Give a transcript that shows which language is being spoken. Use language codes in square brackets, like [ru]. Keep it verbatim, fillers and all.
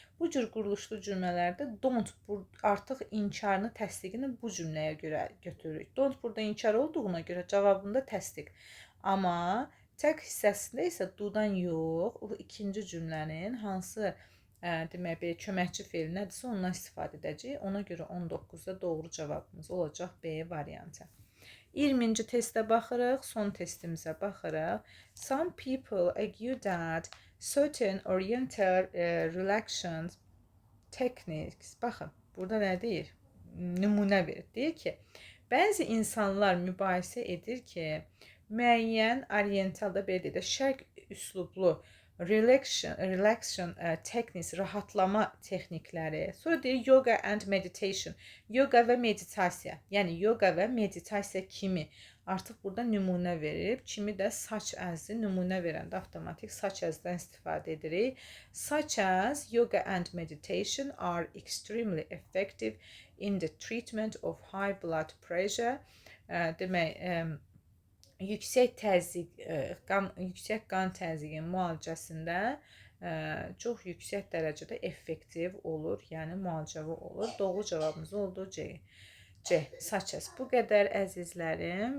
[az] Bu cür quruluşlu cümlələrdə don't bur- artıq inkarını, təsdiqini bu cümləyə görə götürürük. Don't burada inkar olduğuna görə cavabında təsdiq. Amma tag hissəsində isə do-dan yox, o ikinci cümlənin hansı ə, demək belə köməkçi feil nədirsə ondan istifadə edəcəyik. Ona görə on doqquzda doğru cavabımız olacaq B variantı. iyirminci testə baxırıq, son testimizə baxırıq. [en] Some people argue that certain oriental eh, relations techniques. [az] Baxın, burada nə deyir? Nümunə verir. Deyir ki, bəzi insanlar mübahisə edir ki, müəyyən orientalda belə deyək də şərq üslublu relaxation, relaxation eh, techniques, rahatlama texnikləri. Sonra deyir [en] yoga and meditation. [az] Yoga və meditasiya. Yəni yoga və meditasiya kimi artıq burada nümunə verib, kimi də saç əzi nümunə verəndə avtomatik saç əzdən istifadə edirik. [en] Such as yoga and meditation are extremely effective in the treatment of high blood pressure. [az] Ə, Demək, em, yüksək təzyiq, e, qan, yüksək qan təzyiqinin müalicəsində e, çox yüksək dərəcədə effektiv olur, yəni müalicəvi olur. Doğru cavabımız oldu C. C. Saçes. Bu qədər əzizlərim.